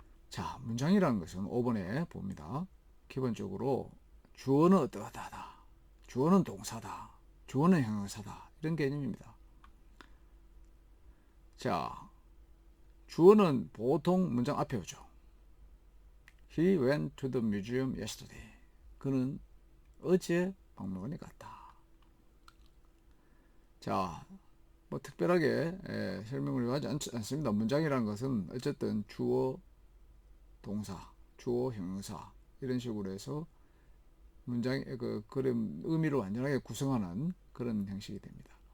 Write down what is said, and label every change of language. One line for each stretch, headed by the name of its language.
Korean: 자, 문장이라는 것은 5번에 봅니다. 기본적으로 주어는 어떠하다, 주어는 동사다, 주어는 형용사다 이런 개념입니다. 자, 주어는 보통 문장 앞에 오죠.
English: He went to the museum yesterday.
Korean: 그는 어제 박물관에 갔다. 자, 뭐 특별하게 설명을 요하지 않습니다. 문장이라는 것은 어쨌든 주어, 동사, 주어, 형용사 이런 식으로 해서 문장의 그런 의미를 완전하게 구성하는 그런 형식이 됩니다.